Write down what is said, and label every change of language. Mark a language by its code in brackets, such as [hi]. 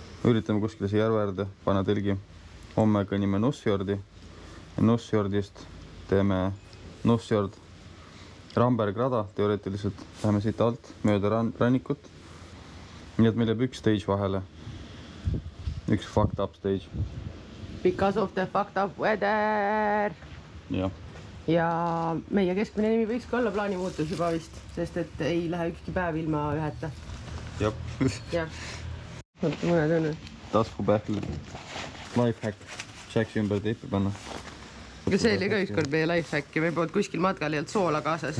[et] Üritame kuskile siia järverde, panna telgi. Homme kõnnime Nussjordi ja Nussjordist teeme Nussjord Ramberg rada teoreetiliselt. Läheme siit alt mööda rannikut. Nii et meil jääb üks stage vahele. Üks [en] fucked up [et] stage. [en] Because of the fucked up weather. [et] Jah. Ja meie keskmine nimi võiks ka olla plaanimuutus juba vist, sest et ei lähe ükski päev ilma üheta. Jah. jah. Mõned on. Taskupähklid. Lifehack. Saaks ümber teipi panna. See oli ka ükskord meie lifehack ja meil polnud kuskil matkal ei olnud soola kaasas.